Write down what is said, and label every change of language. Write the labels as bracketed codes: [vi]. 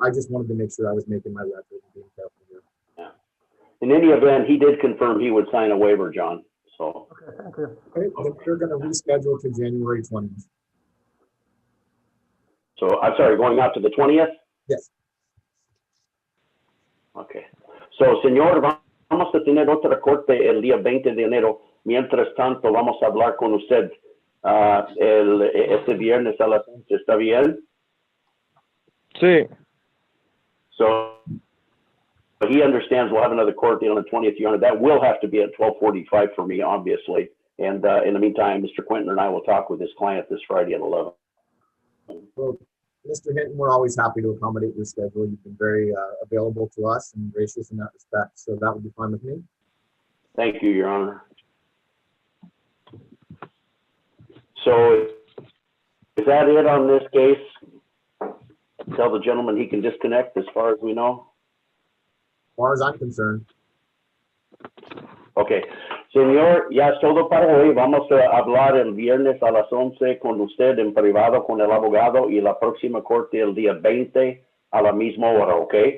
[en] I just wanted to make sure I was making my record and being careful here. Yeah. In any event, he did confirm he would sign a waiver, John. So. Okay, thank you. Okay, then we're going to reschedule to January 20th. So I'm sorry, going out to the 20th? Yes. Okay. [es] So, señor, vamos a tener otra corte el día 20 de enero. Mientras tanto, vamos a hablar con usted este viernes a las 11. ¿Está bien? Sí. [en] So he understands we'll have another court date on the 20th, Your Honor. That will have to be at 12:45 for me, obviously. And in the meantime, Mr. Quinton and I will talk with his client this Friday at 11. Well, Mr. Hinton, we're always happy to accommodate your schedule. You've been very available to us and gracious in that respect. So that would be fine with me. Thank you, Your Honor. So is that it on this case? Tell the gentleman he can disconnect as far as we know. As far as I'm concerned. Okay. [es] Señor, ya es todo para hoy. Vamos a hablar el viernes a las 11 con usted en privado con el abogado y la próxima corte el día 20 a la misma hora, ¿ok?